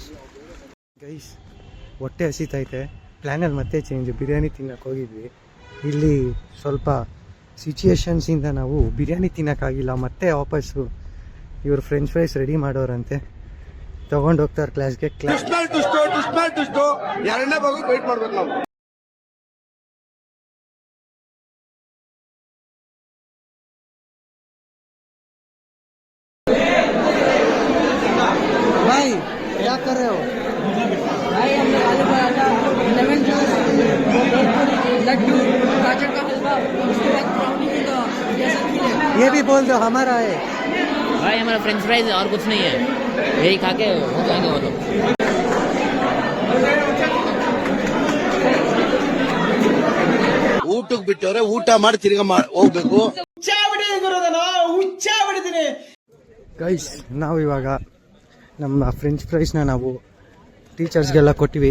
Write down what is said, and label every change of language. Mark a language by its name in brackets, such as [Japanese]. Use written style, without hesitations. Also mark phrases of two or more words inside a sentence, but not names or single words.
[Kannada] ಗೈಸ್ ಹೊಟ್ಟೆ ಹಸಿತೈತೆ. ಪ್ಲ್ಯಾನಲ್ಲಿ ಮತ್ತೆ ಚೇಂಜ್. ಬಿರಿಯಾನಿ ತಿನ್ನಕ್ಕೆ ಹೋಗಿದ್ವಿ. ಇಲ್ಲಿ ಸ್ವಲ್ಪ ಸಿಚುಯೇಷನ್ಸಿಂದ ನಾವು ಬಿರಿಯಾನಿ ತಿನ್ನೋಕ್ಕಾಗಿಲ್ಲ. ಮತ್ತೆ ವಾಪಸ್ಸು ಇವರು [English] French fries [Kannada] ರೆಡಿ ಮಾಡೋರಂತೆ, ತೊಗೊಂಡು ಹೋಗ್ತಾರೆ ಕ್ಲಾಸ್ಗೆ. ಎರಡನೇ ಭಾಗ ವೆಯ್ಟ್ ಮಾಡ್ಬೇಕು ನಾವು. [Hindi] भाई क्या कर रहे हो? भाई हमने आलू पराठा, [English] lemon juice, [Hindi] लड्डू, गाजर का हलवा, उसके बाद ब्राउनी होगा, ये सब मिले. ये भी बोल दो हमारा है. भाई हमारा [English] French fries [Hindi] और कुछ नहीं है, यही खा के हो जाएंगे वो लोग. [Kannada] ಊಟಕ್ಕೆ ಬಿಟ್ಟವ್ರೆ, ಊಟ ಮಾಡಿ ತಿರ್ಗಾ ಹೋಗ್ಬೇಕು. ಗೈಸ್ ನಾವು ಇವಾಗ ನಮ್ಮ [English] French fries [Kannada] ನಾವು ಟೀಚರ್ಸ್ಗೆಲ್ಲ ಕೊಟ್ಟಿವಿ.